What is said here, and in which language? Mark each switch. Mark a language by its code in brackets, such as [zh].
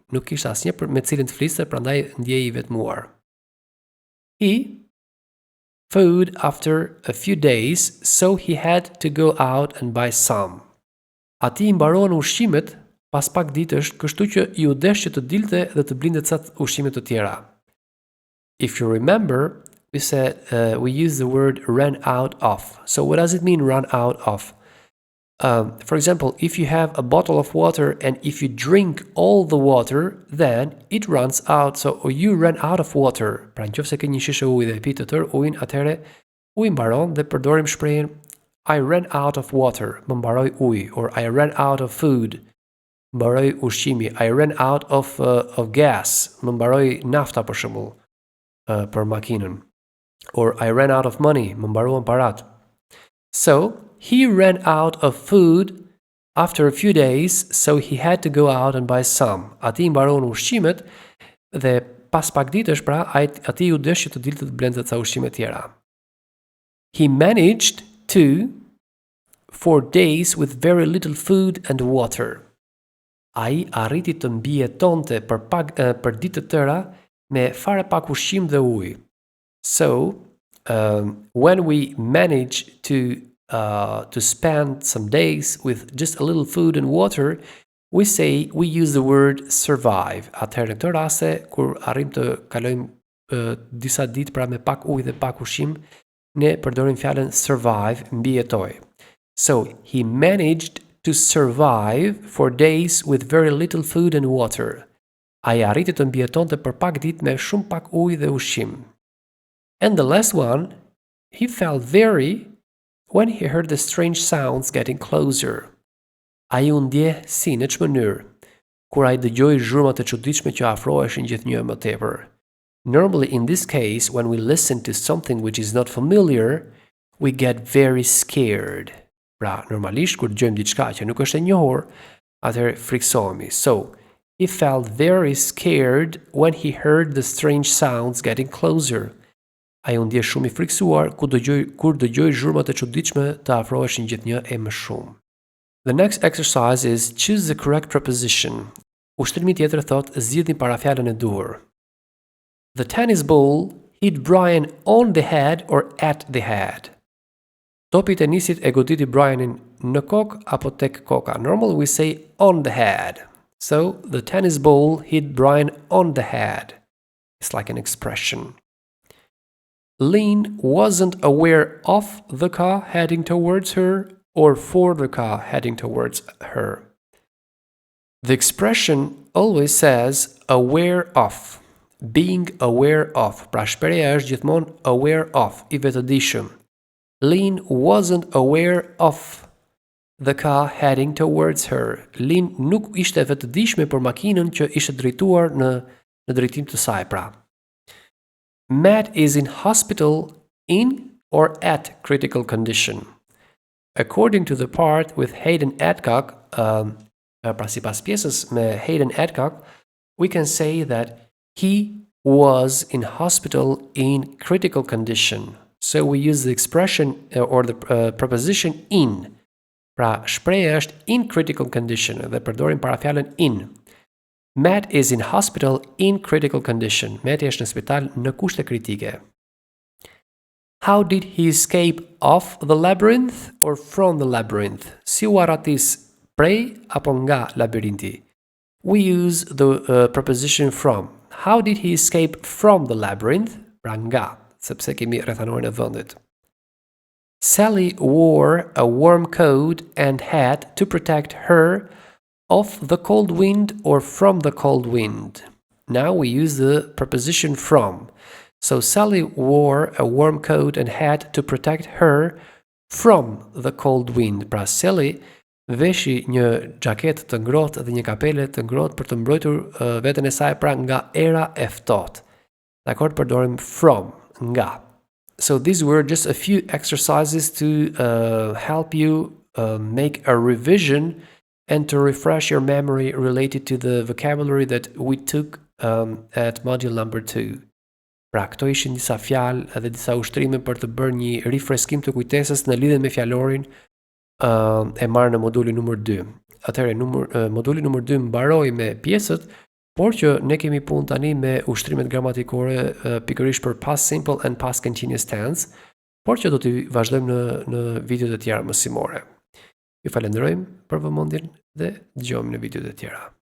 [sq] Nuk kishte asnjë me cilin të fliste, prandaj ndjej I vetmuar. [en] He food after a few days, so he had to go out and buy some. [sq] Ati I mbarohen ushqimet pas pak ditësh, kështu që I u desh që të dilte dhe të blinte ca ushqime të tjera. [en] If you remember, we said we use the word ran out of. So what does it mean run out of? For example, if you have a bottle of water and if you drink all the water, then it runs out. So you ran out of water. [sq] Pra nëse ke një shishe ujë dhe e pi të tërë ujin, atëherë uji mbaron dhe përdorim shprehjen [en] I ran out of water, [sq] më mbaroi uji, [en] or I ran out of food, [sq] mbaroi ushqimi. [en] I ran out of gas, [sq] më mbaroi nafta për shembull për makinën. [en] Or I ran out of money, [sq] më mbaruan parat. [en] So, he ran out of food after a few days, so he had to go out and buy some. [sq] Ati mbaron ushqimet dhe pas pak ditësh, pra, ati u desh që të dilte të blente ca ushqime tjera. [en] He managed to 4 days with very little food and water. [sq] Ai arriti të mbijetonte për ditë të tëra me fare pak ushqim dhe ujë. [en] So, when we manage to spend some days with just a little food and water, we use the word survive. [sq] Atëherë në këtë raste, kur arrim të kalojmë disa ditë pra me pak ujë dhe pak ushqim, ne përdorim fjalën survive, mbijetoj. [en] So, he managed to survive for days with very little food and water. [sq] Ai arriti të mbijetonte për pak ditë me shumë pak ujë dhe ushqim. [en] And the last one, he felt very when he heard the strange sounds getting closer. [sq] Ai u ndje si në çfarë mënyrë kur ai dëgjoi zhurmat e çuditshme që afroheshin gjithnjë më tepër. [en] Normally in this case, when we listen to something which is not familiar, we get very scared. [sq] Pra, normalisht kur dëgjojmë diçka që nuk është e njohur, atëherë friksohemi. [en] So, he felt very scared when he heard the strange sounds getting closer. [sq] Ai u ndje shumë I friksuar kur dëgjoi zhurmat e çuditshme të afroheshin gjithnjë e më shumë. [en] The next exercise is choose the correct preposition. [sq] Ushtrimi tjetër thotë zgjidhni parafjalën e duhur. [en] The tennis ball hit Brian on the head or at the head. [sq] Topi I tenisit e goditi Brianin në kokë apo tek koka. [en] Normally we say on the head. So, the tennis ball hit Brian on the head. It's like an expression. Lynn wasn't aware of the car heading towards her or for the car heading towards her. The expression always says aware of, being aware of. [sq] Pra shpreha është gjithmonë aware of, I vetëdijshëm. [en] Lynn wasn't aware of the car heading towards her. [sq] Lynn nuk ishte vetëdijshme për makinën që ishte drejtuar në drejtim të saj, pra. [en] Matt is in hospital in or at critical condition. According to the part with Hayden Adcock, [sq] pra sipas pjesës me Hayden Adcock, [en] we can say that he was in hospital in critical condition. So we use the expression or the preposition in. [sq] Pra shpreha është [en] in critical condition [sq] dhe përdorim parafjalën in. [en] Matt is in hospital in critical condition. [sq] Matt është në spital në kushte kritike. [en] How did he escape of the labyrinth or from the labyrinth? [sq] Si u arratis prej apo nga labirinti? [en] we use the preposition from. How did he escape from the labyrinth? [sq] Pra nga, sepse kemi rrethanorin e vendit. [en] Sally wore a warm coat and hat to protect her of the cold wind or from the cold wind. Now we use the preposition from. So Sally wore a warm coat and hat to protect her from the cold wind. [sq] Pra Sally veshi një xhaketë të ngrohtë dhe një kapele të ngrohtë për të mbrojtur veten e saj pra nga era e ftohtë. Dakor, përdorim from, nga. [en] So these were just a few exercises to help you make a revision and to refresh your memory related to the vocabulary that we took at module number 2. [sq] Pra, këto ishin disa fjalë edhe disa ushtrime për të bërë një rifreskim të kujtesës në lidhje me fjalorin e marrë në modulin numër 2. Atëherë, moduli numër 2 mbaroi me pjesët, por që ne kemi punë tani me ushtrimet gramatikore pikërisht për [en] past simple and past continuous tense, [sq] por që do t'i vazhdojmë në videot e tjera mësimore. Ju falenderojmë për vëmendjen dhe dëgjojmë në videot e tjera.